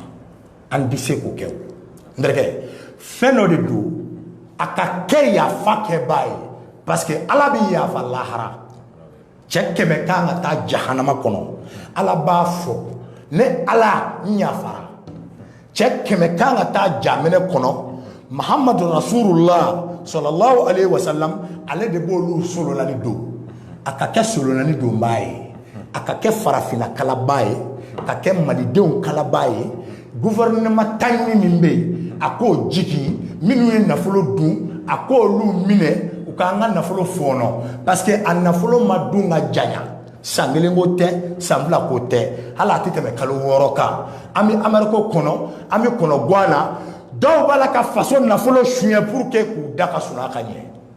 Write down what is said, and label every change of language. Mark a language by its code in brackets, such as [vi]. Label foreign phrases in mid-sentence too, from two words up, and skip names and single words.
[bm] An bɛ se k'o kɛ o n terikɛ fɛn dɔ de don a ka kɛ yafa kɛbaa ye [fr] parce que [bm] Ala bɛ yafa lahara cɛ 100 kan ka taa jahanama kɔnɔ Ala b'a fɔ ne Ala n yafara cɛ 100 kan ka taa jaminɛ kɔnɔ [ar] محمد رسول الله صلى الله عليه وسلم [bm] ale de b'olu solonani don a ka kɛ solonani donbaa ye a ka kɛ farafinna kalabaa ye ka kɛ malidenw kalabaa ye. Gouvernement taɲini min bɛ yen a k'o jigi minnu ye nafolo dun a k'olu minɛ u k'an ka nafolo fɔɔnɔ [fr] parce que [bm] a nafolo ma dun ka janya san 1 ko tɛ san 2 ko tɛ hali a tɛ tɛmɛ kalo 6 kan an bɛ Amérique kɔnɔ an bɛ kɔnɔ guan na dɔw b'a la ka faso nafolo suɲɛ [fr] pour que [bm] k'u da ka sunɔgɔ ka ɲɛ